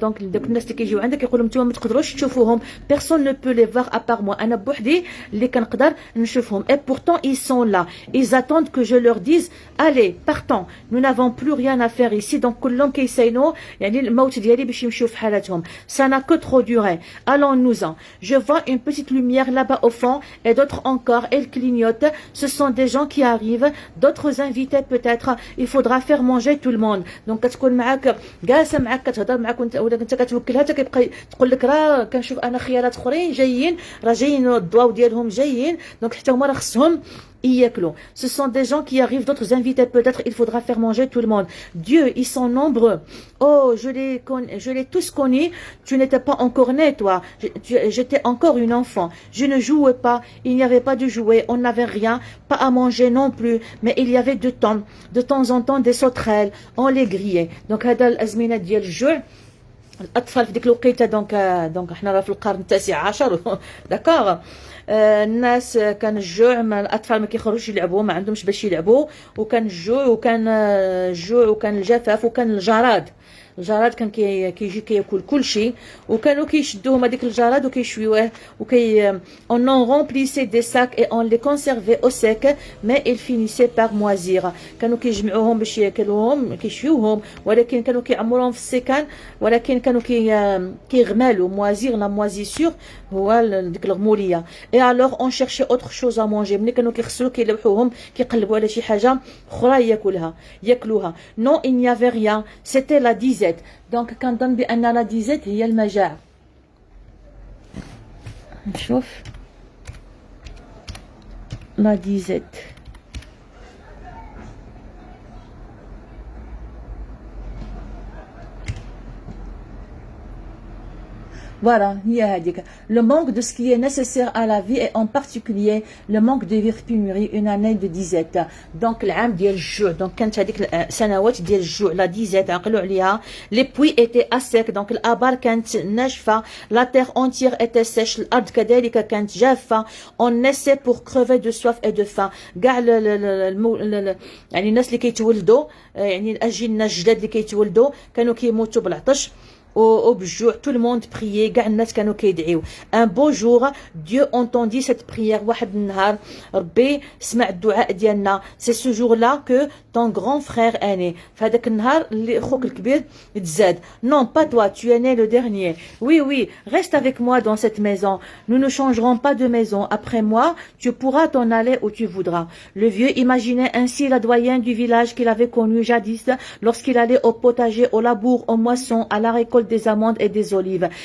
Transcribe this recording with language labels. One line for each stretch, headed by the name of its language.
Arabic: دونك دوك الناس اللي كيجيو عندك كيقولوا نتوما ما تقدروش تشوفوهم.
French: personne ne peut les voir à part moi.
Arabic: انا بوحدي اللي كنقدر نشوفهم.
French: et pourtant ils sont là. ils attendent que je leur dise allez partons, nous n'avons plus rien à faire ici.
Arabic: donc كلهم كيساينوا يعني الموت ديالي باش يمشيو في حالاتهم.
French: ça n'a que trop duré, allons-nous-en. je vois une petite lumière là-bas au fond et d'autres encore, elles clignotent. ce sont des gens qui arrivent, d'autres invités peut-être. il faudra faire manger tout le monde.
Arabic: donc كتكون معاك جالسه معاك كتهضر معاك ولا كنت كتوكلها حتى كيبقى تقول لك راه كنشوف انا خيارات اخرين جايين، راه جايين الضواو ديالهم جايين، دونك حتى هما راه خصهم ياكلوا.
French: ce sont des gens qui arrivent, d'autres invités peut-être. il faudra faire manger tout le monde. Dieu, ils sont nombreux. oh je les tous connus. tu n'étais pas encore né toi. j'étais encore une enfant. je ne jouais pas, il n'y avait pas de jouets, on n'avait rien, pas à manger non plus, mais il y avait de temps en temps des sauterelles, on les grillait.
Arabic: donc هذا الازمنه ديال الجوع الاطفال في ديك الوقيته. دونك حنا راه في القرن التاسع عشر. داكوغ. الناس كان الجوع، الاطفال ما كيخرجوش يلعبوا، ما عندهمش باش يلعبوا، وكان الجوع وكان الجفاف وكان الجراد كان كيجي كياكل كل شيء، وكانوا كيشدوهم هذيك الجراد وكيشويوه
French: on en remplissait des sacs et on les conservait au sec mais ils finissaient par moisir.
Arabic: كانوا كيجمعوهم باش ياكلوهم كيشويوهم، ولكن كانوا كيعمروهم في السكان، ولكن كانوا كيغمالوا.
French: moisir la moisissure
Arabic: هو ديك الغموليه.
French: et alors on cherchait autre chose à manger.
Arabic: ملي كانوا كيغسلوا كيلوحوهم كيقلبوا على شي حاجه اخرى ياكلوها.
French: non il n'y avait rien, c'était la disette.
Arabic: دونك كنظن بان لا ديزيت هي المجاعه. نشوف لا ديزيت.
French: Voilà, le manque de ce qui est nécessaire à la vie et en particulier le manque de vivre pénurie, une année de disette.
Arabic: Donc العام ديال الجوع. donc كانت هذيك السنوات ديال الجوع لا ديزيت عقلوا عليها.
French: les puits étaient à sec.
Arabic: donc الابار كانت ناشفه.
French: la terre entière était sèche.
Arabic: الارض كذلك كانت جافه.
French: on naissait pour crever de soif et de faim.
Arabic: كاع يعني الناس اللي كيتولدوا، يعني الاجنه الجداد اللي كيتولدوا كانوا كيموتوا بالعطش وبالجوع.
French: tout le monde priait,
Arabic: كاع الناس كانوا كيدعيو.
French: un beau jour Dieu entendit cette prière.
Arabic: واحد النهار ربي سمع الدعاء ديالنا.
French: c'est ce jour là que ton grand frère est né.
Arabic: فهذاك النهار اللي خوك الكبير تزاد.
French: non pas toi, tu es né le dernier. oui oui, reste avec moi dans cette maison, nous ne changerons pas de maison. après moi tu pourras t'en aller où tu voudras. le vieux imaginait ainsi la doyenne du village qu'il avait connu jadis lorsqu'il allait au potager, au labour, aux moissons, à la récolte des amandes et des olives.